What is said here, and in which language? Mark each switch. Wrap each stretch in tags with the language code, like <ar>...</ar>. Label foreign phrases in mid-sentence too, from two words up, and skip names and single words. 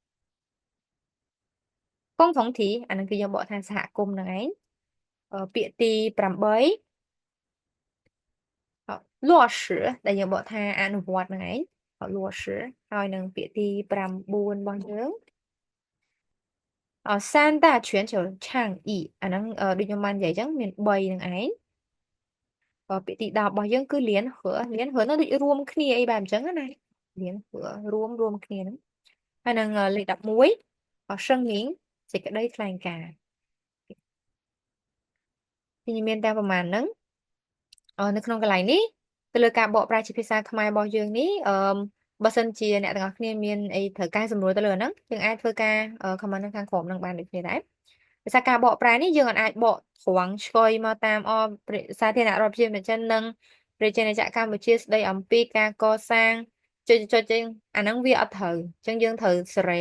<km>កងថងធីអានឹងគឺយើងបកថាសហគមន៍ហ្នឹងឯងពាក្យទី8 លួសដែលយើងបកថាអនុវត្តហ្នឹងឯងលួសហើយនឹងពាក្យទី9របស់យើង</km> <zh>三大全球倡议</zh> <km>អាហ្នឹងដូចខ្ញុំបាននិយាយអញ្ចឹងមាន3ហ្នឹងឯងពាក្យទី10របស់យើងគឺលៀនហឺនោះដូចរួមគ្នាអីបែបអញ្ចឹងណាលៀនហឺរួមគ្នាហ្នឹងហើយនឹងលេខ11សឹងមីងសេចក្តីថ្លែងការណ៍ ទីមានតែប្រហែលហ្នឹងនៅក្នុងកន្លែងនេះទៅលើការបកប្រែជាភាសាខ្មែររបស់យើងនេះបើសិនជាអ្នកទាំងអស់គ្នាមានអីត្រូវការសម្រួលទៅលើហ្នឹងយើងអាចធ្វើការ comment នៅខាងក្រោមហ្នឹងបានដូចគ្នាដែរភាសាការបកប្រែនេះយើងអាចបកត្រង់ឆ្កុយមកតាមសាធារណរដ្ឋប្រជាមានិតចិននិងប្រជាណាចក្រកម្ពុជាស្ដីអំពីការកសាងចុចចឹងអាហ្នឹងវាអត់ត្រូវអញ្ចឹងយើងត្រូវសេរី</km>